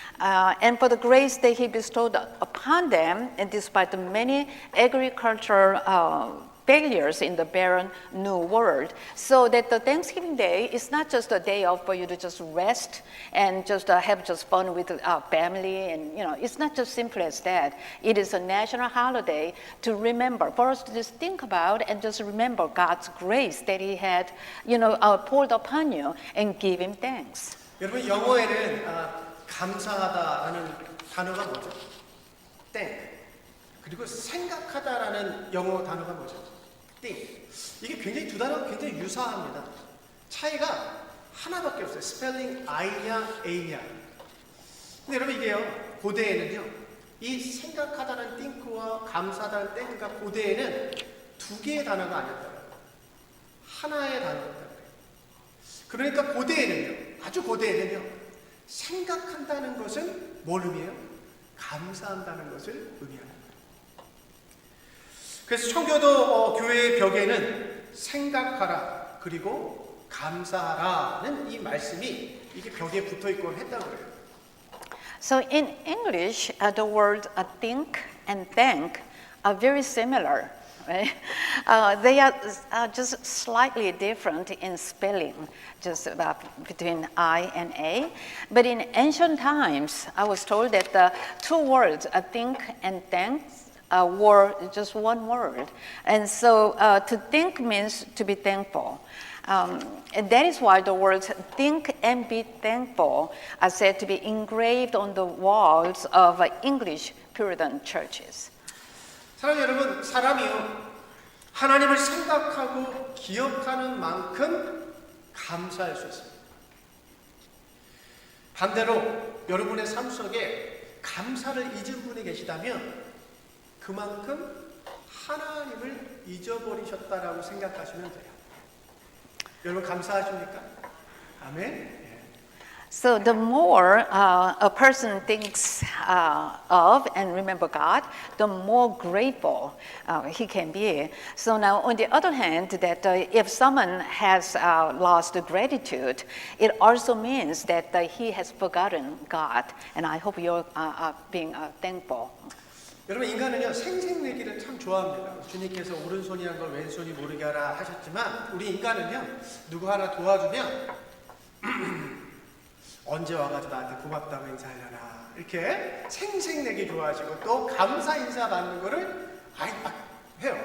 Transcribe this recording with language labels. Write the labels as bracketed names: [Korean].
[English] And for the grace that He bestowed upon them, and despite the many agricultural failures in the barren new world, so that the Thanksgiving Day is not just a day off for you to just rest and just have just fun with family, and it's not just simple as that. It is a national holiday to remember, for us to just think about and just remember God's grace that He had, poured upon you, and give Him thanks. [Korean] 여러분, 영어에는 감사하다라는 단어가 뭐죠? 땡. 그리고 생각하다라는 영어 단어가 뭐죠? [English] think. [Korean] 이게 굉장히 두 단어가 굉장히 유사합니다. 차이가 하나밖에 없어요. 스펠링 I냐 A냐. 근데 여러분 이게요, 고대에는요, 이 생각하다는 think와 감사하다는 think가 고대에는 두 개의 단어가 아니었다고요. 하나의 단어였다고요. 그러니까 고대에는요, 아주 고대에는요, 생각한다는 것은 뭘 의미해요? 감사한다는 것을 의미합니다. 그래서 청교도 교회의 벽에는 생각하라 그리고 감사하라는 이 말씀이 이게 벽에 붙어 있고 했다고 해요. [English] So in English, the word think and thank are very similar. Right? They are just slightly different in spelling, just between I and A. But in ancient times, I was told that the two words, think and thanks, were just one word. And so to think means to be thankful. And that is why the words think and be thankful are said to be engraved on the walls of English Puritan churches. [Korean] 사랑하는 여러분, 사람이요, 하나님을 생각하고 기억하는 만큼 감사할 수 있습니다. 반대로 여러분의 삶 속에 감사를 잊은 분이 계시다면 그만큼 하나님을 잊어버리셨다라고 생각하시면 돼요. 여러분 감사하십니까? 아멘. [English] So the more a person thinks of and remember God, the more grateful he can be. So now, on the other hand, that if someone has lost gratitude, it also means that he has forgotten God. And I hope you're being thankful. [Korean] 여러분 인간은요 생색내기를 참 좋아합니다. 주님께서 오른손이 한 걸 왼손이 모르게 하라 하셨지만 우리 인간은요 누구 하나 도와주면 언제 와가지고 나한테 고맙다고 인사하려나 이렇게 생색내기 좋아하시고 또 감사 인사 받는 거를 아이 막 해요.